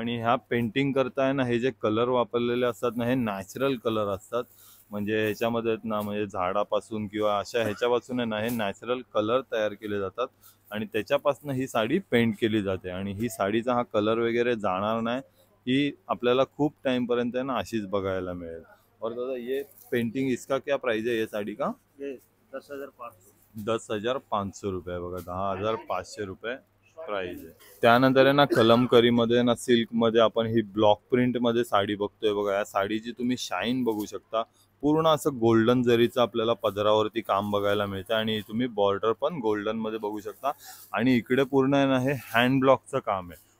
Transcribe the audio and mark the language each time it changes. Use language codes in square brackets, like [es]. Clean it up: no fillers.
[mr] आणि ह्या पेंटिंग करताय ना हे जे कलर वापरलेले असतात ना हे नॅचरल कलर असतात. म्हणजे ह्याच्यामध्ये ना म्हणजे झाडापासून किंवा अशा ह्याच्यापासून आहे ना हे नॅचरल कलर तयार केले जातात आणि त्याच्यापासून ही साडी पेंट केली जाते. आणि ही साडीचा हा कलर वगैरे जाणार नाही. ही आपल्याला खूप टाइम पर्यंत आहे ना अशीच बघायला मिळेल. [hi] और दादा ये पेंटिंग इसका क्या प्राइस है? ये साड़ी का 10,500 रुपये. [mr] बघा 10,500 रुपये प्राइस आहे. त्यानंतर आहे ना कलमकरीमध्ये ना सिल्कमध्ये आपण ही ब्लॉक प्रिंटमध्ये साडी बघतोय. बघा या साडीची तुम्ही शाईन बघू शकता. पूर्ण असं गोल्डन जरीचं आपल्याला पदरावरती काम बघायला मिळतं आणि तुम्ही बॉर्डर पण गोल्डन मध्ये बघू शकता. आणि इकडे पूर्ण आहे ना हे हँड ब्लॉकचं काम आहे.